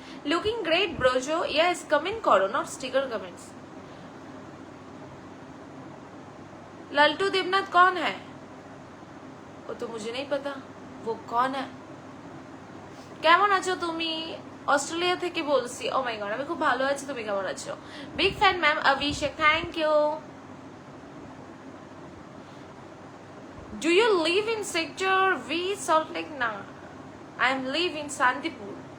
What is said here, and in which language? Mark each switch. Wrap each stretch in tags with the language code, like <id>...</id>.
<en>Looking great Brojo, yes, comment করো, not sticker comments.</en> <hi>লালটু দেবনাথ कौन है? वो तो मुझे नहीं पता, वो कौन है?</hi> <bn>কেমন আছো তুমি? অস্ট্রেলিয়া থেকে বলছি। ও মাই গড, আমি খুব ভালো আছি, তুমি কেমন আছো?</bn> <en>Big fan ma'am Abhishek, thank you. Do you live in sector V, Salt Lake? No, I am live in Santipur.</en>